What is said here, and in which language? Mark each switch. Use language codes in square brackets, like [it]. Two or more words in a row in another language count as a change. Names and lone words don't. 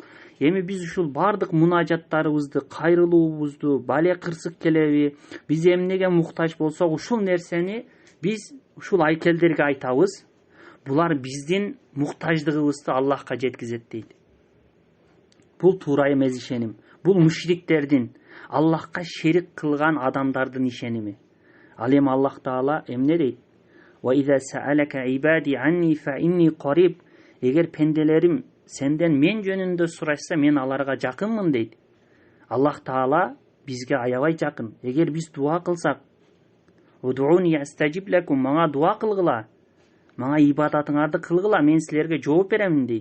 [ky] Эми биз ушул бардык мунажаттарыбызды, кайрылуубузду, бале кырсык келеби, биз эмнеге муктаж болсок, ушул нерсени биз ушул айкелдерге айтабыз. Булар биздин муктаждыгыбызды Аллахка жеткизет дейт. Бул туура эмес ишеним. Бул мушриктердин, Аллахка шерик кылган адамдардын ишеними. Ал эми Аллах Таала эмне дейт? [ar] وإذا سألك عبادي عني فإني قريب. [ky] Эгер пенделерим сенден мен жөнүндө сурашса, мен аларга жакынмын дейт. Аллах Таала бизге аябай жакын. Эгер биз дуа кылсак, [ar] ادعوني أستجب لكم, [ky] мага дуа кылгыла, мага ибадатыңарды кылгыла, мен силерге жооп беремин дейт.